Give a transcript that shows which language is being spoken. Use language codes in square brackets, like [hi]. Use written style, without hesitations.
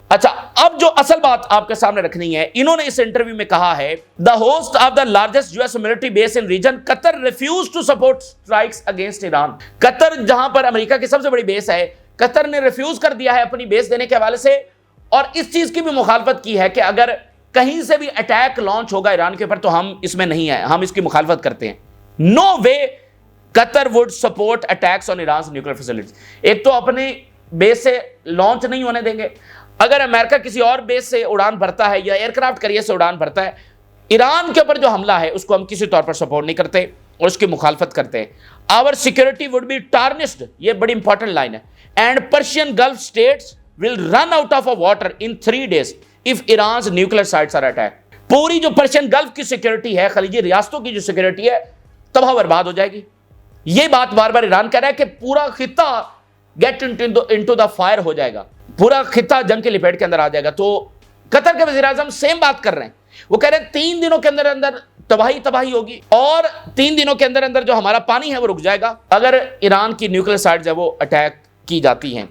[ur] اچھا, اب جو اصل بات آپ کے سامنے رکھنی ہے, انہوں نے اس انٹرویو میں کہا ہے [en] The host of the largest US military base in region Qatar refuse to support strikes against Iran. [ur] قطر جہاں پر امریکہ کی سب سے بڑی بیس ہے, قطر نے ریفیوز کر دیا ہے اپنی بیس دینے کے حوالے سے, اور اس چیز کی بھی مخالفت کی ہے کہ اگر کہیں سے بھی اٹیک لانچ ہوگا ایران کے اوپر تو ہم اس میں نہیں ہیں, ہم اس کی مخالفت کرتے ہیں. [en] No way Qatar would support attacks on Iran's nuclear facilities. [ur] ایک تو اپنی بیس سے لانچ نہیں ہونے دیں گے. اگر امریکہ کسی اور بیس سے اڑان بھرتا ہے یا ایئر کرافٹ کریئر سے اڑان بھرتا ہے, ایران کے اوپر جو حملہ ہے اس کو ہم کسی طور پر سپورٹ نہیں کرتے اور اس کی مخالفت کرتے ہیں. [en] Our security would be tarnished. [ur] یہ بڑی امپورٹنٹ لائن ہے. [en] And Persian Gulf states will run out of water in 3 days if Iran's nuclear sites are attacked. [ur] پوری جو پرشین گلف کی سیکیورٹی ہے, خلیجی ریاستوں کی جو سیکیورٹی ہے, تباہ برباد ہو جائے گی. یہ بات بار بار ایران کہہ رہا ہے کہ پورا خطہ [en] get into the fire [ur] ہو جائے گا, پورا خطہ جنگ کے لپیٹ کے اندر آ جائے گا. تو قطر کے وزیر اعظم سیم بات کر رہے ہیں. وہ کہہ رہے ہیں 3 دنوں کے اندر اندر تباہی ہوگی, اور 3 دنوں کے اندر اندر جو ہمارا پانی ہے وہ رک جائے گا اگر ایران کی نیوکلیر سائٹس ہے وہ اٹیک کی جاتی ہیں.